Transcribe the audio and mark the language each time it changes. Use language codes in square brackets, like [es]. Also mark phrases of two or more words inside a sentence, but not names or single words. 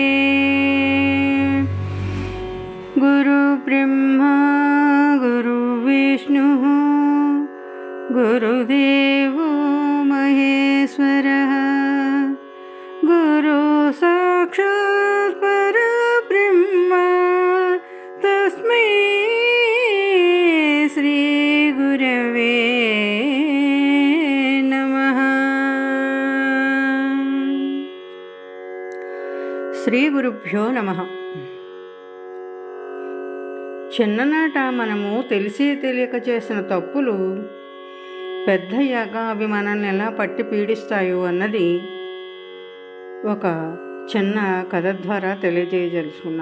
[sa] गुरुब्रह्मा गुरुविष्णुः गुरुदेवो महेश्वरः गुरु साक्षात् परब्रह्म तस्मै श्री गुरवे नमः। श्री गुरुभ्यो नमः. [te] చిన్ననాట మనము తెలిసి తెలియక చేసిన తప్పులు పెద్దయ్యాక అవి మనల్ని ఎలా పట్టి పీడిస్తాయో అన్నది ఒక చిన్న కథ ద్వారా తెలియజేయదలుచుకున్నా.